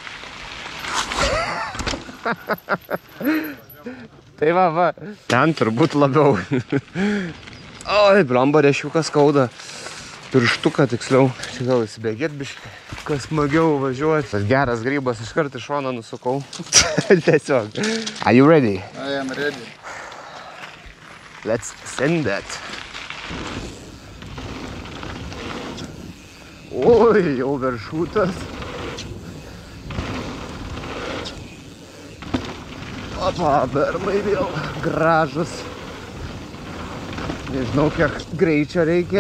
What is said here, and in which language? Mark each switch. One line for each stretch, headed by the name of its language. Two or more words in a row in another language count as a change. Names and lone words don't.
Lithuanian: Tai va. Ten turbūt labiau. Oi, blemba, rešiukas skauda. Pirštuką tiksliau. Čia gal įsibėgėt biškį. Kas smagiau važiuoti. Tas geras grybas iškart iš šono nusukau. Tiesiog.
English: Are you ready? I am ready. Let's send that.
Lithuanian: Oi, jau viršutas. Opa, bermai vėl gražus. Nežinau, kiek greičio reikia.